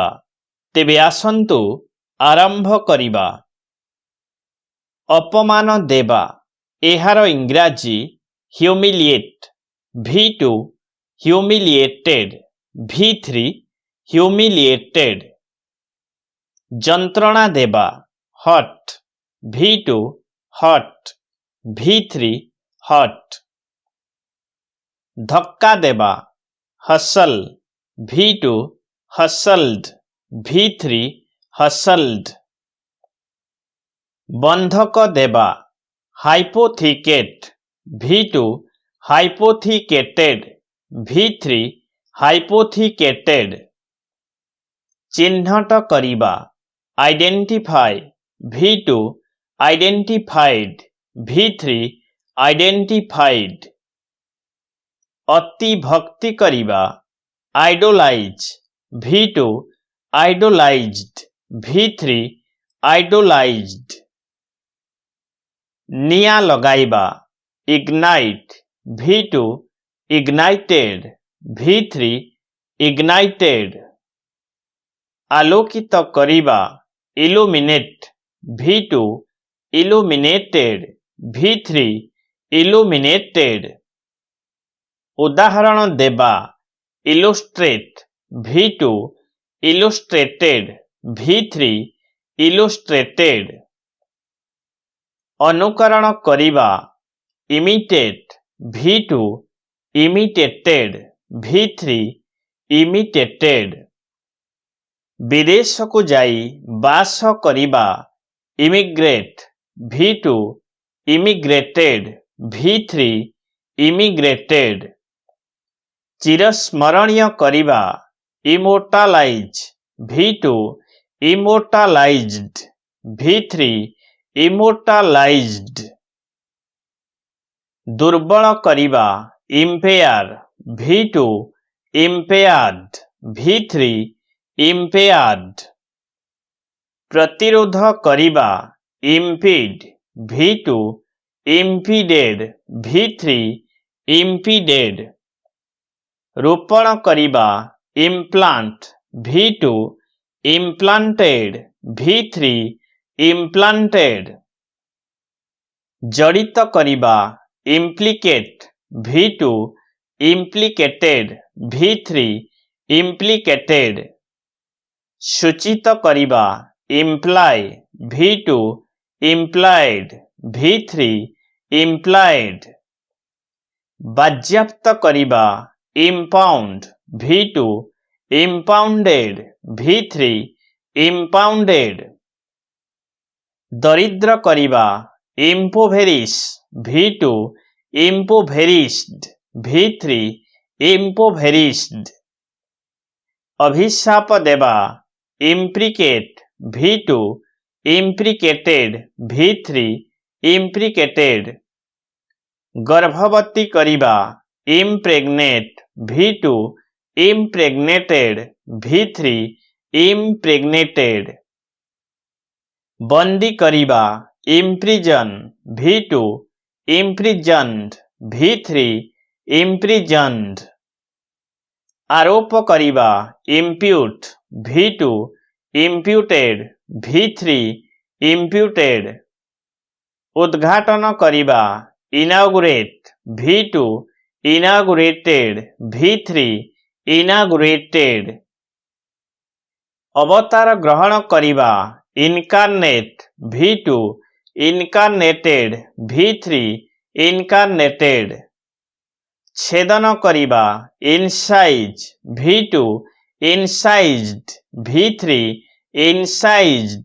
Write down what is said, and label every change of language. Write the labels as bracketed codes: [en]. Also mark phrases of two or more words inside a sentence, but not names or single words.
[or] ତେବେ ଆସନ୍ତୁ ଆରମ୍ଭ କରିବା। ଅପମାନ ଦେବା ଏହାର ଇଂରାଜୀ ହ୍ୟୁମିଲିଏଟ, [en] V2 humiliated, V3 humiliated। [or] ଯନ୍ତ୍ରଣା ଦେବା [en] hurt, V2 hurt, V3 hurt। [or] ଧକ୍କା ଦେବା [en] hustle, V2 hustled, V3 hustled। [or] ବନ୍ଧକ ଦେବା [en] hypothecate, V2 hypothecated, V3 hypothecated। [or] ଚିହ୍ନଟ କରିବା [en] identify, V2 identified, V3 identified। [or] ଅତି ଭକ୍ତି କରିବା [en] idolize, V2 idolized, V3 idolized। [or] ନିଆଁ ଲଗାଇବା [en] ignite, V2 ignited, V3 ignited। [or] ଆଲୋକିତ କରିବା [en] illuminate, V2 illuminated, V3 illuminated। [or] ଉଦାହରଣ ଦେବା [en] illustrate, V2 illustrated, V3 illustrated। [or] ଅନୁକରଣ କରିବା [en] imitate, V2 imitated, V3 imitated। [or] ବିଦେଶ କୁ ଯାଇ ବାସ କରିବା [en] immigrate, V2 immigrated, V3 immigrated। [or] ଚିରସ୍ମରଣୀୟ କରିବା [en] immortalize, V2 immortalized, V3 immortalized। [or] ଦୁର୍ବଳ କରିବା [en] impair, V2 impaired, V3 impaired। [or] ପ୍ରତିରୋଧ କରିବା [en] impede, V2 impeded, V3 impeded। [or] ରୋପଣ କରିବା [en] implant, V2 implanted, V3 implanted। [or] ଜଡ଼ିତ କରିବା [en] implicate, V2 implicated, V3 implicated। [or] ସୂଚିତ କରିବା [en] imply, V2 implied, V3 implied। [or] ବାଜ୍ୟାପ୍ତ କରିବା [en] impound, V2 impounded, V3 impounded। [or] ଦରିଦ୍ର କରିବା [en] impoverish, V2 impoverished, V3 impoverished। [or] ଅଭିଶାପ ଦେବା [en] imprecate, V2 imprecated, V3 imprecated। [or] ଗର୍ଭବତୀ କରିବା [en] impregnate, V2 impregnated, V3 impregnated। [or] ବନ୍ଦୀ କରିବା [en] imprison, V2 imprisoned, V3 imprisoned। [or] ଆରୋପ କରିବା [en] impute, V2 imputed, V3 imputed। [or] ଉଦ୍ଘାଟନ କରିବା [en] inaugurate, V2 inaugurated, V3 inaugurated। [or] ଅବତାର ଗ୍ରହଣ କରିବା [en] incarnate, V2 incarnated, V3 incarnated। [or] ଛେଦନ କରିବା [en] incise, V2 incised, V3 incised।